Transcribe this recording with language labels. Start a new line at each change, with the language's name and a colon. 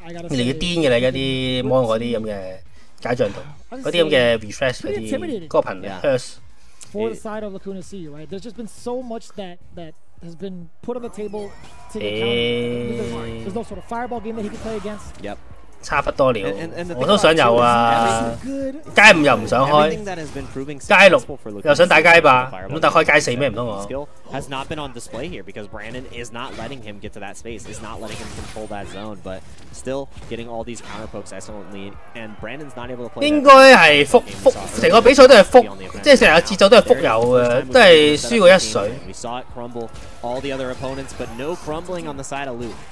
Cantonese: 越嚟越癲嘅啦，而家啲 mon 嗰啲咁嘅。解像度，嗰啲咁嘅 refresh 嗰啲嗰個頻率 hertz。
English: For the side of Lacuna Sea, right? There's just been so much that has been put on the table to counter. There's no sort of fireball game that he can play against.
Cantonese: Yep. 差不多了，我都想有啊！街5又唔想開，街6又想打街霸，咁但開街4咩唔通我？
English: Has not been on display here because Brandon is not letting him get to that space, is not letting him control that zone, but still getting all these counter pokes excellently, and Brandon's not able to play.
Cantonese: 應該係福成個比賽都係福，即係成日節奏都係福有嘅，都係輸過1水。
English: We saw it crumble all the other opponents, but no crumbling on the side of Luke.